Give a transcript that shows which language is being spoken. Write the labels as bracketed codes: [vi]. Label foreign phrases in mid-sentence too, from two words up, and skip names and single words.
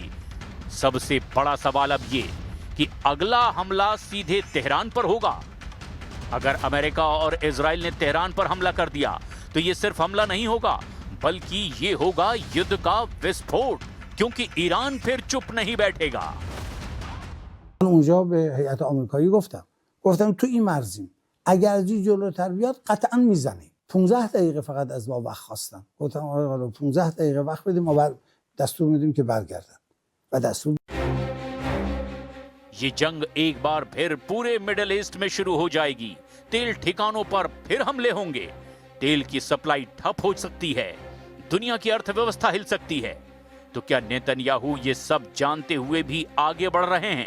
[hi] सबसे बड़ा सवाल अब ये कि अगला हमला सीधे तेहरान पर होगा। अगर अमेरिका और इजराइल ने तेहरान पर हमला कर दिया तो ये सिर्फ हमला नहीं होगा, बल्कि ये होगा युद्ध का विस्फोट, क्योंकि ईरान फिर चुप नहीं बैठेगा। [fa] اونجا به هیئت آمریکایی گفتم تو این مرزیم، اگر جلوتر بیاد قطعا میزنیم. 15 دقیقه فقط از ما وقت خواستن. گفتم آقا حالا 15 دقیقه وقت بدیم، ما دستور میدیم که برگردن و دستور. [hi] ये जंग एक बार फिर पूरे मिडिल ईस्ट में शुरू हो जाएगी। तेल ठिकानों पर फिर हमले होंगे। तेल की सप्लाई ठप हो सकती है। दुनिया की अर्थव्यवस्था हिल सकती है। तो क्या नेतन्याहू ये सब जानते हुए भी आगे बढ़ रहे हैं?